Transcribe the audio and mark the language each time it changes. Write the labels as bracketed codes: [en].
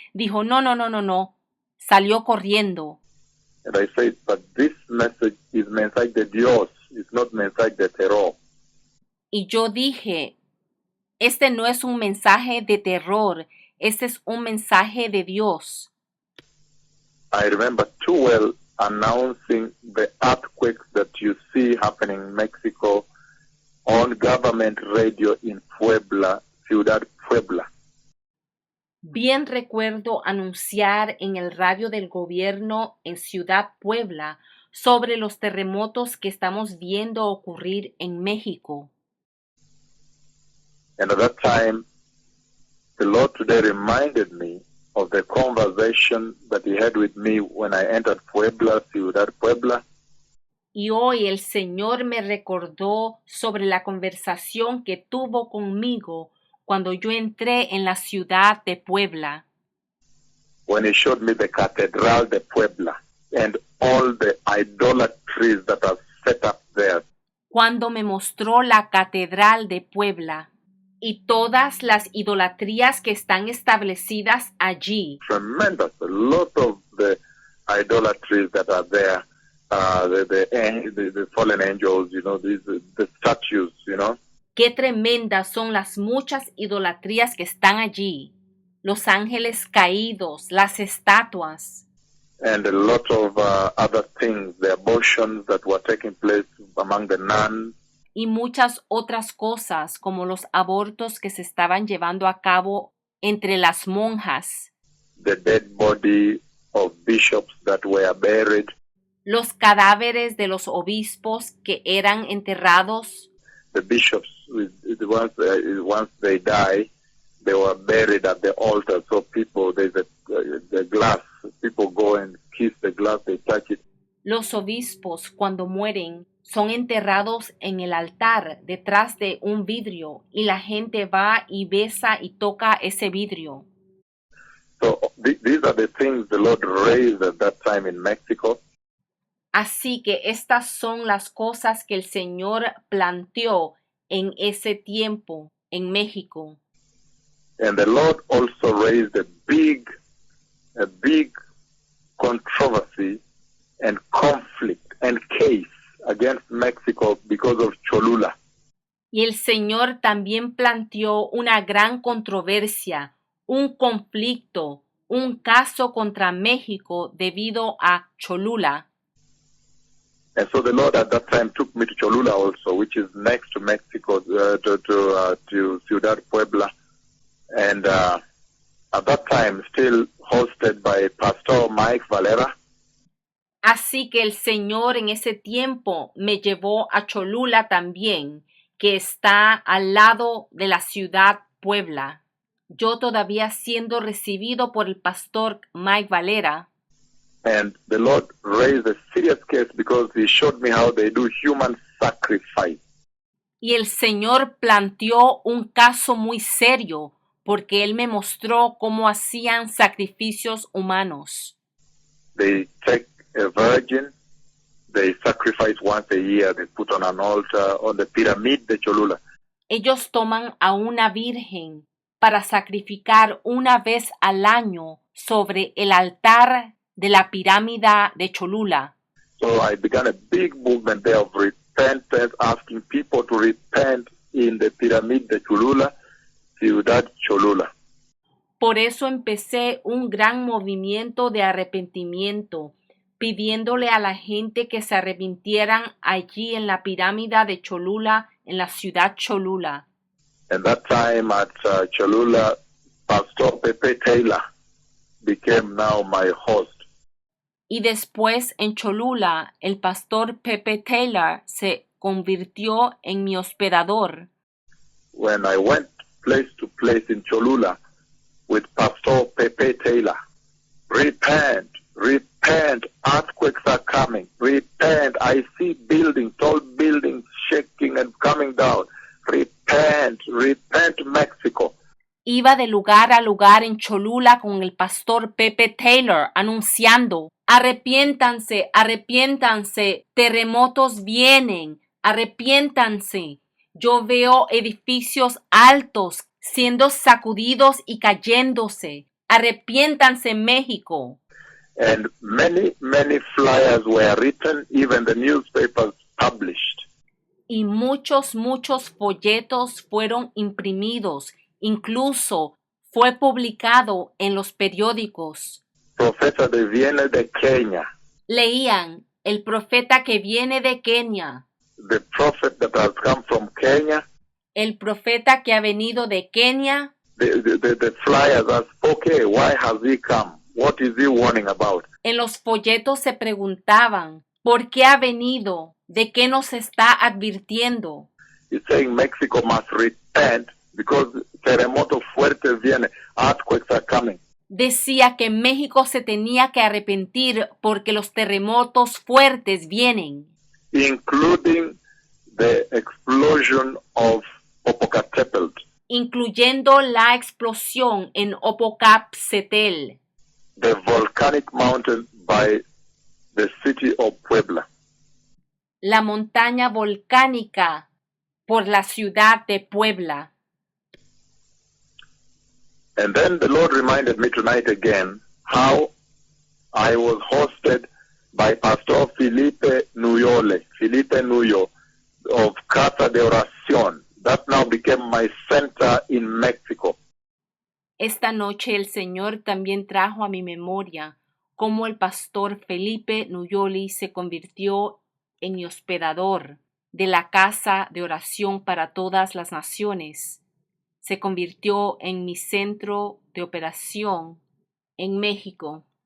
[es] Dijo, no. Salió corriendo. [en] And I said, but this message is [es] mensaje de Dios. [en] It's not [es] mensaje de terror. Y yo dije, este no es un mensaje de terror, este es un mensaje de Dios. [en] I remember too well announcing the earthquakes that you see happening in Mexico on government radio in Puebla, Ciudad Puebla. [es] Bien recuerdo anunciar en el radio del gobierno en Ciudad Puebla sobre los terremotos que estamos viendo ocurrir en México. [en] And at that time, the Lord today reminded me of the conversation that he had with me when I entered Puebla, Ciudad Puebla. [es] Y hoy el Señor me recordó sobre la conversación que tuvo conmigo cuando yo entré en la ciudad de Puebla. [en] When he showed me the Catedral de Puebla and all the idolatries that are set up there. [es] Cuando me mostró la Catedral de Puebla y todas las idolatrías que están establecidas allí. [en] Tremendous, a lot of the idolatries that are there. The fallen angels, you know, the statues, you know. [es] Qué tremendas son las muchas idolatrías que están allí. Los ángeles caídos, las estatuas. [en] And a lot of other things, the abortions that were taking place among the nuns. [es] Y muchas otras cosas como los abortos que se estaban llevando a cabo entre las monjas, [en] the dead body of bishops that were buried, [es] los cadáveres de los obispos que eran enterrados, [en] the bishops, once they die, they were buried at the altar. So people, there's the glass, people go and kiss the glass, they touch it. [es] los obispos cuando mueren son enterrados en el altar detrás de un vidrio y la gente va y besa y toca ese vidrio. [en] So these are the things the Lord raised at that time in Mexico. [es] Así que estas son las cosas que el Señor planteó en ese tiempo en México. [en] And the Lord also raised a big controversy and conflict and case against Mexico because of Cholula. [es] Y el Señor también planteó una gran controversia, un conflicto, un caso contra México debido a Cholula. [en] And so the Lord at that time took me to Cholula also, which is next to Mexico, to Ciudad Puebla. And at that time, still hosted by Pastor Mike Valera. [es] Así que el Señor en ese tiempo me llevó a Cholula también, que está al lado de la ciudad Puebla. Yo todavía siendo recibido por el pastor Mike Valera. [en] And the Lord raised a serious case because he showed me how they do human sacrifice. [es] Y el Señor planteó un caso muy serio porque Él me mostró cómo hacían sacrificios humanos. [en] They take a virgin, they sacrifice once a year, they put on an altar on the pyramid de Cholula. [es] Ellos toman a una virgen para sacrificar una vez al año sobre el altar de la pirámide de Cholula. [en] So I began a big movement there of repentance, asking people to repent in the pyramid de Cholula, Ciudad Cholula. [es] Por eso empecé un gran movimiento de arrepentimiento, pidiéndole a la gente que se arrepintieran allí en la pirámide de Cholula, en la ciudad Cholula. [en] And that time at Cholula, Pastor Pepe Taylor became now my host. [es] Y después en Cholula, el pastor Pepe Taylor se convirtió en mi hospedador. [en] When I went place to place in Cholula with Pastor Pepe Taylor, repent, repent, earthquakes are coming, repent, I see buildings, tall buildings shaking and coming down, repent, repent Mexico. [es] Iba de lugar a lugar en Cholula con el pastor Pepe Taylor anunciando: arrepiéntanse, arrepiéntanse, terremotos vienen, arrepiéntanse. Yo veo edificios altos siendo sacudidos y cayéndose. Arrepiéntanse, México. [en] And many flyers were written, even the newspapers published. [es] Y muchos folletos fueron imprimidos. Incluso fue publicado en los periódicos. Profeta de viene de Kenia. Leían: el profeta que viene de Kenia. [en] The prophet that has come from Kenya. [es] El profeta que ha venido de Kenia. [en] The flyers asked, okay, why has he come? What is he warning about? [es] En los folletos se preguntaban: ¿por qué ha venido? ¿De qué nos está advirtiendo? [en] He's saying Mexico must repent because [es] terremotos fuertes viene, [en] earthquakes are coming. [es] Decía que México se tenía que arrepentir porque los terremotos fuertes vienen, [en] including the explosion of Popocatépetl, [es] incluyendo la explosión en Popocatépetl, [en] the volcanic mountain by the city of Puebla. [es] la montaña volcánica por la ciudad de Puebla. [en] And then the Lord reminded me tonight again how I was hosted by Pastor Felipe Nuyo of Casa de Oración. That now became my center in Mexico. [es] Esta noche el Señor también trajo a mi memoria cómo el pastor Felipe Nuyoli se convirtió en mi hospedador de la Casa de Oración para Todas las Naciones. se convirtió en mi centro de operación en México.